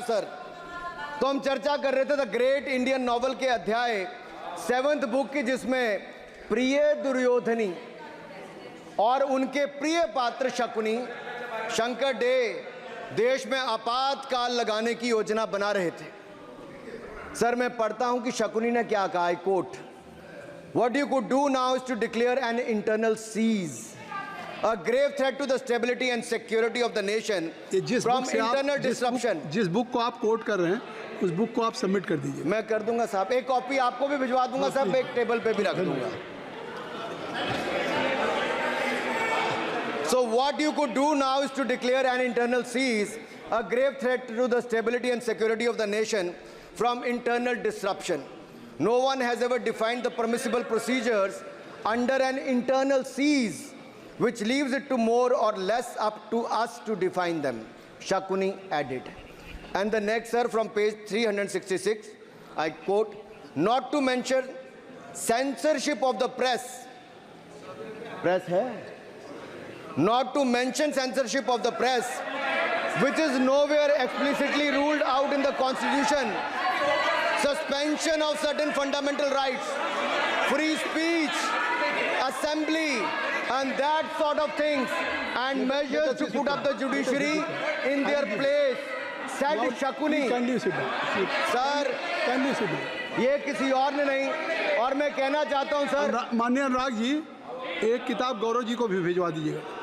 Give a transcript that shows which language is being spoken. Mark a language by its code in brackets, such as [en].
[hi] Sir, तो हम चर्चा कर रहे थे द ग्रेट इंडियन नॉवल के अध्याय 7th बुक की, जिसमें प्रिय दुर्योधनी और उनके प्रिय पात्र शकुनी शंकर डे देश में आपातकाल लगाने की योजना बना रहे थे। सर, मैं पढ़ता हूं कि शकुनी ने क्या कहा। [en] I quote, what you could do now is to declare an internal siege, a grave threat to the stability and security of the nation from internal disruption। [hi] जिस बुक को आप कोट कर रहे हैं, उस बुक को आप सबमिट कर दीजिए। मैं कर दूंगा साहब, एक कॉपी आपको भी भिजवा दूंगा साहब, एक टेबल पे भी रख दूंगा। [en] So what you could do now is to declare an internal cease, a grave threat to the stability and security of the nation from internal disruption. No one has ever defined the permissible procedures under an internal cease, which leaves it to more or less up to us to define them, Shakuni added. And the next, sir, from page 366, I quote, not to mention censorship of the press hai, not to mention censorship of the press, which is nowhere explicitly ruled out in the Constitution, suspension of certain fundamental rights, free speech, assembly, and that sort of things, and measures to put up the judiciary in their place, said Shakuni. Kindly sit down. Sir, Kindly sit down. [hi] ये किसी और ने नहीं, और मैं कहना चाहता हूं सर, माननीय अनुराग जी, एक किताब गौरव जी को भी भिजवा दीजिएगा।